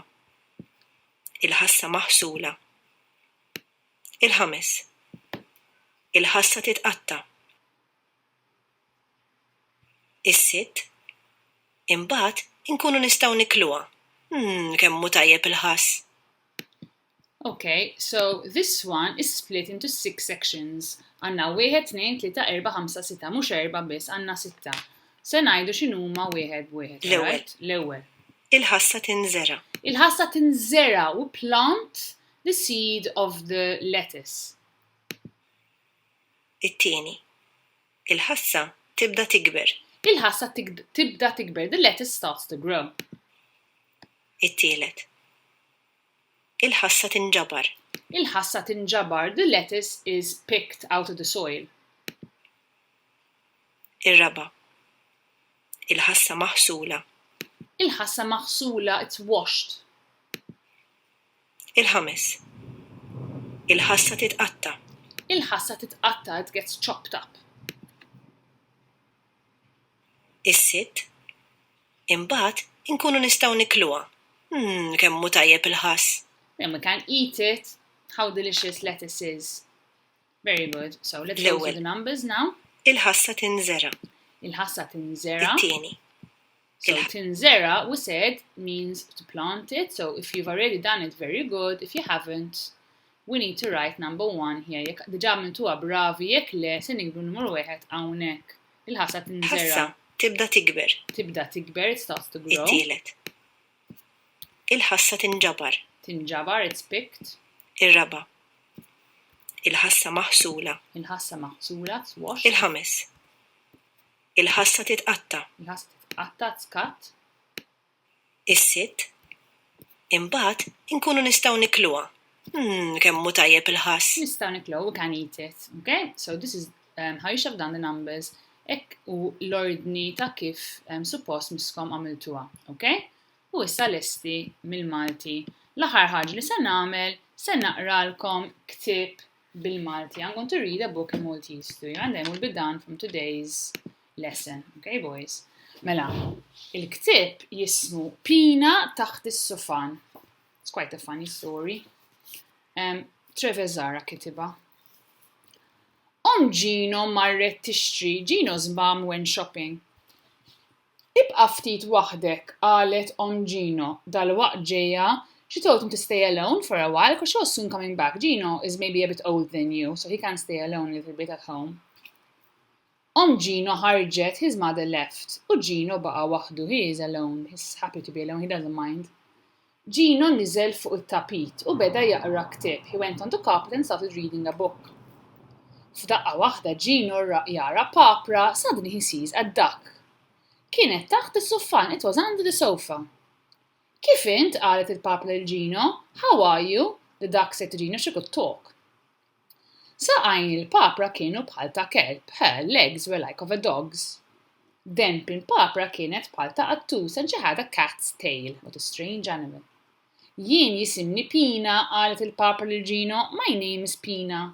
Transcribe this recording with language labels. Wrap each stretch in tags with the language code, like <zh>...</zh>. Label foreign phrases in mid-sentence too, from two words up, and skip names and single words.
<mt>Il-ħassa maħsula. Il-ħames. Il-ħassa titqatta'. Is-sitt, imbagħad inkunu nistgħu nikluha. Kemm hu tajjeb il-ħass.</mt> <en>Okay, so this one is split into 6 sections.</en> <mt>Għanna 1, 2, 3, 4, 5, 6, mhux 4 biss, għanna 6. Se ngħidu x'inhuma wieħed wieħed. L-ewwel. Il-ħassa tinżera. Il-ħassa tinżera u</mt> <en>plant the seed of the lettuce.</en> <mt>It-tieni. Il-ħassa tibda tikber. Il-ħassa tibda tikber.</mt> <en>The lettuce starts to grow.</en> <mt>It-tielet. Il-ħassa tinġabar. Il-ħassa tinġabar.</mt> <en>The lettuce is picked out of the soil.</en> <mt>Ir-raba'. Il-ħassa maħsula. Il-ħassa maħsula,</mt> <en>it's washed.</en> <mt>Il-ħames. Il-ħassa titqatta. Il-ħassa titqatta,</mt> <en>it gets chopped up.</en> <mt>Is-sitt. Imbagħad inkunu nistgħu nikluha. Kemm hu tajjeb il-ħass.</mt> <en>Then we can eat it. How delicious lettuce is. Very good. So let's go to the numbers now.</en> <mt>Il-ħassa tinżera. Il-ħassa tinżera. It-tieni.</mt> <en>So tinżera, we said, means to plant it. So if you've already done it, very good. If you haven't, we need to write number 1 here.</en> <mt>Diġà mintuha bravi, jekk le, se nikdu numru 1 hawnhekk. Il-ħassa tinżera. Ħassa tibda tikber. Tibda tikber,</mt> <en>it starts to grow.</en> <mt>It-tielet. Il-ħassa tinġabar. Tinġabar,</mt> <en>it's picked.</en> <mt>Ir-raba'. Il-ħassa maħsula. Il-ħassa maħsula,</mt> <en>it's washed.</en> <mt>Il-ħames. Il-ħassa titqatta. Il-ħassa titqatta,</mt> <en>it's cut.</en> <mt>Is-sitt. Imbagħad inkunu nistgħu nikluha. Kemm hu tajjeb il-ħass. Nistgħu nikluha,</mt> <en>we can eat it. Okay? So this is how you should have done the numbers.</en> <mt>Ek u l-ordni ta' kif suppost miskom għamiltuha. Okay? U issa lesti mill-Malti. L-aħħar ħaġa li se nagħmel, se naqralkom ktieb bil-Malti.</mt> <en>I'm going to read a book in Maltese to you, and then we'll be done from today's lesson. Okay, boys?</en> <mt>Mela, il-ktieb jismu Pina taħt is-sofan.</mt> <en>It's quite a funny story.</en> <mt>Trevor Zara kitiba. Gino marret tixtri.</mt> <en>Gino's mom went shopping.</en> <mt>Ibqa' ftit waħdek, qalet Gino, dal-waqt ġejja.</mt> <en>She told him to stay alone for a while because she was soon coming back. Gino is maybe a bit older than you, so he can stay alone a little bit at home. Gino ħarġet, his mother left.</en> <mt>U Gino baqa waħdu,</mt> <en>he is alone. He's happy to be alone, he doesn't mind.</en> <mt>Gino niżel fuq it-tapit u beda jaqra ktieb.</mt> <en>He went on the carpet and started reading a book.</en> <mt>F'daqqa waħda Gino jara papra,</mt> <en>suddenly he sees a duck.</en> <mt>Kienet taħt is-soffan,</mt> <en>it was under the sofa.</en> <mt>Kif int, qalet il-papra lil Gino,</mt> <en>how are you? The duck said to Gino she could talk.</en> <mt>Saqajn il-papra kienu bħal ta' kelb,</mt> <en>her legs were like of a dog's.</en> <mt>Demp il-papra kienet bħal ta' qattus</mt> <en>and she had a cat's tail, what a strange animal.</en> <mt>Jien jisimni Pina, qalet il-papra lil Gino,</mt> <en>my name is Pina.</en>